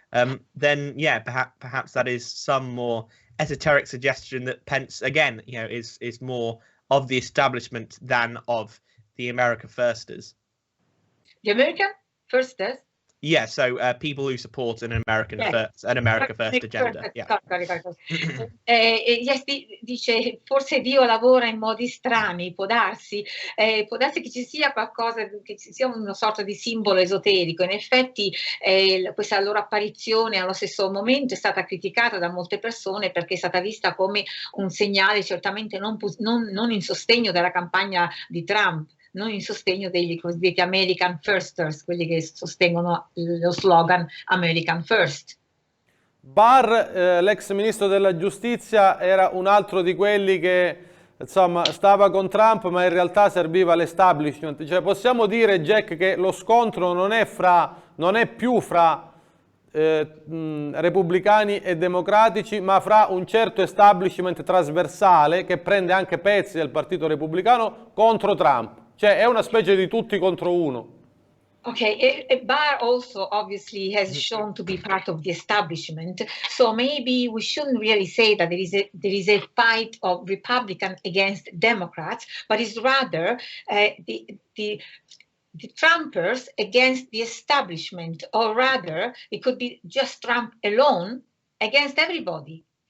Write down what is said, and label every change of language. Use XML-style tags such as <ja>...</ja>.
<en>Then perhaps that is some more esoteric suggestion that Pence again is more of the establishment than of the America Firsters. The American Firsters? Yeah, so people who support an America First agenda. Yeah.</en> <it>Yes, dice forse Dio lavora in modi strani, può darsi che ci sia qualcosa, che ci sia una sorta di simbolo esoterico. In effetti questa loro apparizione allo stesso momento è stata criticata da molte persone perché è stata vista come un segnale certamente non in sostegno della campagna di Trump, non in sostegno degli cosiddetti American Firsters, quelli che sostengono lo slogan American First. Barr, l'ex ministro della giustizia, era un altro di quelli che insomma stava con Trump, ma in realtà serviva l'establishment. Cioè, possiamo dire, Jack, che lo scontro non è più fra repubblicani e democratici, ma fra un certo establishment trasversale che prende anche pezzi del partito repubblicano contro Trump. Cioè è una specie di tutti contro uno.</it> <en>Okay, Barr also obviously has shown to be part of the establishment, so maybe we shouldn't really say that there is a fight of Republican against Democrats, but it's rather the Trumpers against the establishment, or rather it could be just Trump alone against everybody.</en>